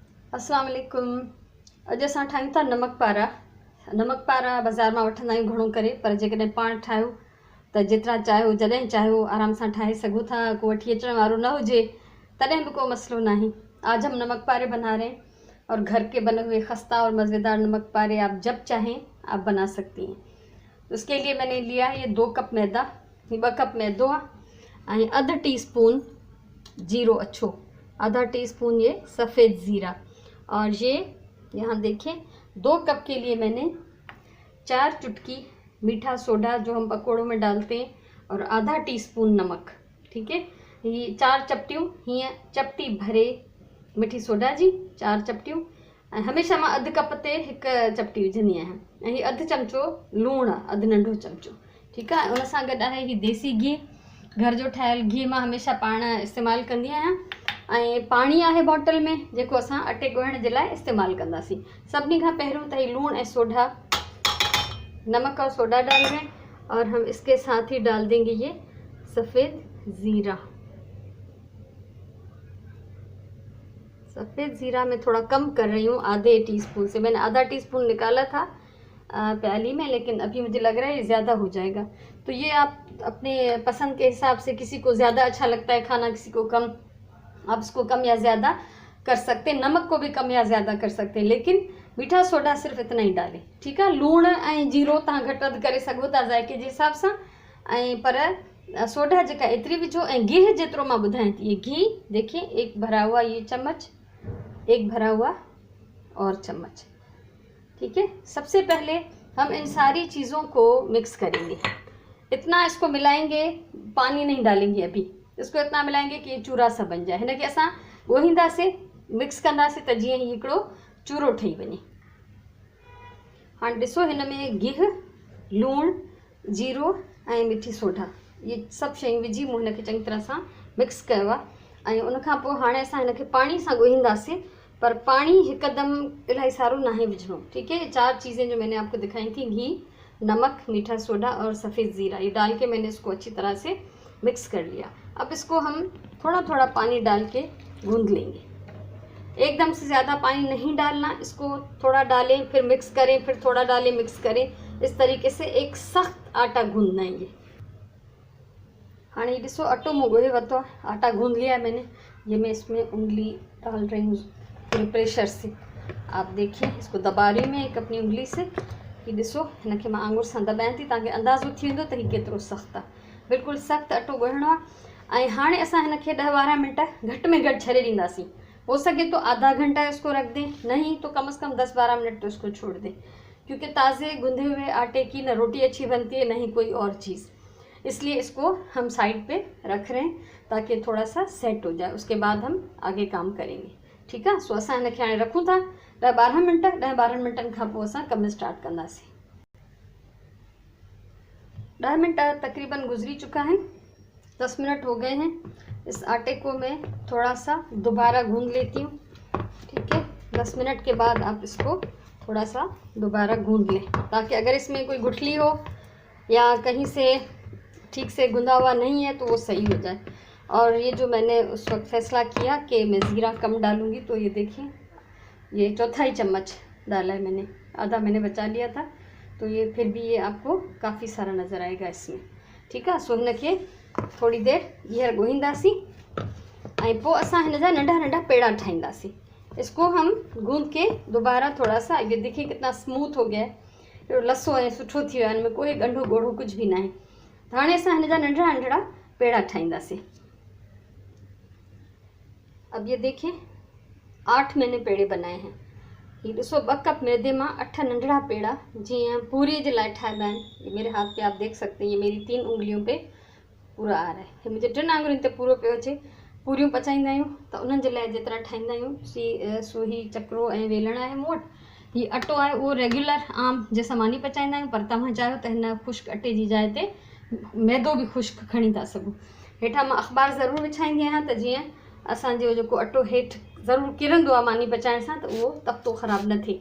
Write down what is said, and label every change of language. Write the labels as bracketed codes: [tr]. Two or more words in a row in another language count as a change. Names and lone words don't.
[ar] السلام عليكم. [sd] अॼु असां ठाहियूं था नमक पारा। नमक पारा बाज़ार मां वठंदा आहियूं घणो करे, पर जेकॾहिं पाण ठाहियो त जेतिरा चाहियो जॾहिं चाहियो आराम सां ठाहे सघो था। को वठी अचण वारो न हुजे तॾहिं भी कोई मसलो नहीं। [hi] आज हम नमक पारे बना रहे हैं और घर के बने हुए खस्ता और मज़ेदार नमक पारे आप जब चाहें आप बना सकती हैं। उसके लिए मैंने लिया है ये 2 कप मैदा, 2 कप [sd] मैदो आहे, अध टीस्पून जीरो अच्छो, [hi] आधा टीस्पून ये सफ़ेद ज़ीरा, और ये यहाँ देखें 2 कप के लिए मैंने 4 चुटकी मीठा सोडा जो हम पकोड़ों में डालते हैं, और आधा टीस्पून नमक। ठीक है, [sd] ये 4 चपटियों हीअं चपटी भरे मिठी सोडा जी 4 चपटियों। हमेशा मां अध कप ते 1 चपटी विझंदी आहियां। ऐं हीअ अध चमचो लूणु, अध नंढो चमचो। [hi] ठीक है, [sd] उन सां गॾु आहे ही देसी घी, घर जो ठहियल घी मां हमेशा पाण इस्तेमालु कंदी आहियां। ऐं पाणी आहे बॉटल में जेको असां अटे ॻोहण जे लाइ इस्तेमालु कंदासीं। सभिनी खां पहिरियों त ही लूणु ऐं सोडा, [hi] नमक और सोडा डाल रहे हैं, और हम इसके साथ ही डाल देंगे ये सफ़ेद ज़ीरा। सफ़ेद ज़ीरा मैं थोड़ा कम कर रही हूँ, आधे टीस्पून से। मैंने आधा टीस्पून निकाला था प्याली में, लेकिन अभी मुझे लग रहा है ये ज़्यादा हो जाएगा। तो ये आप अपने पसंद के हिसाब से, किसी को ज़्यादा अच्छा लगता है खाना, किसी को कम, आप इसको कम या ज़्यादा कर सकते हैं। नमक को भी कम या ज़्यादा कर सकते हैं, लेकिन मीठा सोडा सिर्फ इतना ही डालें। ठीक है, [sd] लूण ऐं जीरो तव्हां घटि वधि करे सघो था ज़ाइके जे हिसाब सां, पर सोडा जेका एतिरी विझो। ऐं गिह जेतिरो मां ॿुधायां थी, [hi] ये घी देखिए, 1 भरा हुआ ये चम्मच, 1 भरा हुआ और चम्मच। ठीक है, सबसे पहले हम इन सारी चीज़ों को मिक्स करेंगे। इतना इसको मिलाएंगे, पानी नहीं डालेंगे अभी, इसको इतना मिलाएंगे कि ये चूरा सा बन जाए। [sd] हिन खे असां ॻोहींदासीं, मिक्स कंदासीं त जीअं ही हिकिड़ो चूरो ठही वञे। हाणे ॾिसो, हिन में गिह, लूणु, जीरो ऐं मिठी सोडा, ये सभु शयूं विझी मूं हिन खे चङी तरह सां मिक्स कयो आहे। ऐं उनखां पोइ हाणे असां हिन खे पाणी सां ॻोहींदासीं, पर पानी हिकदम इलाही सारो नहीं विझणो। [hi] ठीक है, 4 चीज़ें जो मैंने आपको दिखाई थी, घी, नमक, मीठा सोडा और सफ़ेद ज़ीरा, ये डाल के मैंने इसको अच्छी तरह से मिक्स कर लिया। अब इसको हम थोड़ा थोड़ा पानी डाल के गूंद लेंगे। एकदम से ज़्यादा पानी नहीं डालना, इसको थोड़ा डालें फिर मिक्स करें, फिर थोड़ा डालें मिक्स करें, इस तरीके से एक सख्त आटा गूंदना है। ये हाँ, [sd] ये ॾिसो अटो मूं ॻोहे वरितो आहे, [hi] आटा गूंद लिया है मैंने। ये मैं इसमें उंगली डाल रही हूँ पूरे प्रेशर से। आप देखिए, इसको दबा रही हूँ मैं एक अपनी उंगली से। [sd] ये ॾिसो, हिन खे मां आंगुर सां दॿायां थी, तव्हांखे अंदाज़ो थी वेंदो त हीउ केतिरो सख़्तु आहे। बिल्कुलु सख़्तु अटो ॻोहिणो आहे। ऐं हाणे असां हिन खे 10-12 मिनट घटि में घटि छॾे ॾींदासीं। [hi] हो सके तो आधा घंटा इसको रख दें, नहीं तो कम से कम 10-12 मिनट तो इसको छोड़ दें, क्योंकि ताज़े गूंधे हुए आटे की न रोटी अच्छी बनती है, नहीं कोई और चीज़। इसलिए इसको हम साइड पे रख रहे हैं ताकि थोड़ा सा सेट हो जाए, उसके बाद हम आगे काम करेंगे। ठीक है, [sd] सो असां हिन खे हाणे रखूं था 10-12 मिनट। 10-12 मिनटनि खां पोइ असां कमु स्टार्ट कंदासीं। [hi] 10 मिनट तकरीबन गुजरी चुका है, 10 मिनट हो गए हैं। इस आटे को मैं थोड़ा सा दोबारा गूंद लेती हूँ। ठीक है, 10 मिनट के बाद आप इसको थोड़ा सा दोबारा गूंद लें, ताकि अगर इसमें कोई गुठली हो या कहीं से ठीक से गुंदा हुआ नहीं है तो वो सही हो जाए। और ये जो मैंने उस वक्त फैसला किया कि मैं ज़ीरा कम डालूँगी, तो ये देखिए, ये 4 चम्मच डाला है मैंने, आधा मैंने बचा लिया था, तो ये फिर भी ये आपको काफ़ी सारा नज़र आएगा इसमें। ठीक है, [sd] सो हिन खे थोड़ी देर हींअर ॻोहींदासीं, ऐं पोइ असां हिन जा नंढा नंढा पेड़ा ठाहींदासीं। [hi] इसको हम गूंद के दोबारा थोड़ा सा, ये देखिए कितना स्मूथ हो गया है, [sd] लसो ऐं सुठो थी वियो आहे, हिन में कोई ॻंढो ॻोढ़ो कुछ भी ना है। हाणे असां हिन जा नंढड़ा नंढड़ा पेड़ा ठाहींदासीं। [hi] अब ये देखिए, 8 मैंने पेड़े बनाए हैं। [sd] ये ॾिसो, 2 कप मैदे मां 8 नंढड़ा पेड़ा जीअं पूरी जे लाइ ठाहिबा आहिनि। [hi] ये मेरे हाथ पे आप देख सकते हैं, ये मेरी 3 उंगलियों पे पूरा आ रहा है। [sd] ये मुझे 3 आंगुरियुनि ते पूरो पियो अचे। पूरियूं पचाईंदा आहियूं त उन्हनि जे लाइ जेतिरा ठाहींदा आहियूं, सुही चक्रो ऐं वेलण आहे मूं वटि। हीउ अटो आहे उहो रेगुलर आम जंहिंसां मानी पचाईंदा आहियूं, पर तव्हां चाहियो त हिन ख़ुश्क अटे जी जाइ ते मैदो भी ख़ुश्क खणी था सघो। हेठां मां अख़बार ज़रूरु विछाईंदी आहियां त जीअं असांजो जेको अटो हेठि ज़रूरु किरंदो आहे मानी पचाइण सां, त उहो तख़्तो ख़राब न थिए।